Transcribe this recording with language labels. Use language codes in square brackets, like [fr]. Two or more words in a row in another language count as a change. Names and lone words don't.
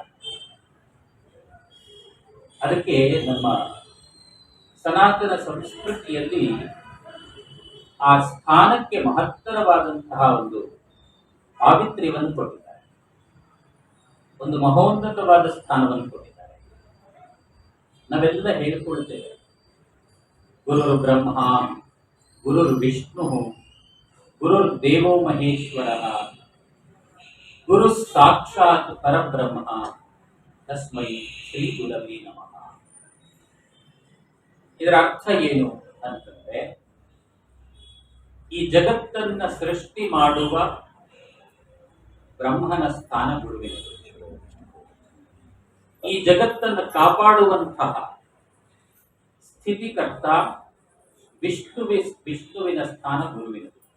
[kn] ಅದಕ್ಕೆ ನಮ್ಮ ಸನಾತನ ಸಂಸ್ಕೃತಿಯಲ್ಲಿ ಆ ಸ್ಥಾನಕ್ಕೆ ಮಹತ್ತರವಾದಂತಹ ಒಂದು ಪಾವಿತ್ರ್ಯವನ್ನು ಕೊಟ್ಟಿದ್ದಾರೆ, ಒಂದು ಮಹೋನ್ನತವಾದ ಸ್ಥಾನವನ್ನು ಕೊಟ್ಟಿದ್ದಾರೆ. ನಾವೆಲ್ಲ ಹೇಳಿಕೊಳ್ತೇವೆ, [sa] ಗುರುರು ಬ್ರಹ್ಮ, ಗುರುರು ವಿಷ್ಣು, ಗುರುರ್ ದೇವೋ ಮಹೇಶ್ವರ, ಗುರು ಸಾಕ್ಷಾತ್ ಪರಬ್ರಹ್ಮ, ತಸ್ಮೈ ಶ್ರೀ ಗುರವೇ ನಮಃ. [kn] ಇದರ ಅರ್ಥ ಏನು ಅಂತಂದ್ರೆ, ಈ ಜಗತ್ತನ್ನ ಸೃಷ್ಟಿ ಮಾಡುವ ಬ್ರಹ್ಮನ ಸ್ಥಾನ ಗುರುವಿನದು. ಈ ಜಗತ್ತನ್ನು ಕಾಪಾಡುವಂತಹ ಸ್ಥಿತಿಕರ್ತ ವಿಷ್ಣುವಿನ ಸ್ಥಾನ ಗುರುವಿನದು.